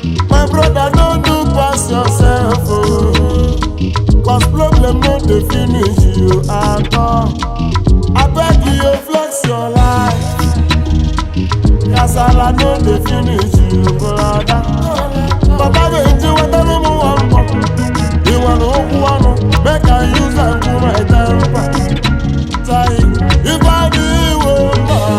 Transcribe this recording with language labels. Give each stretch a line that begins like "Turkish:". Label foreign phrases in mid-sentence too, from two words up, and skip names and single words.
Nigerian Pidgin: My brother, no do pass yourself, oh. 'Cause problem no dey finish you at all. Abeg you flex your life. Kasala no dey finish you, brother. Papa Benji,
Igbo: wetara m nwa mbọ. Ị nwere okwu ọnụ,
Nigerian Pidgin: make I use am cool my temper.
Igbo: Ife adịghị iwe mma.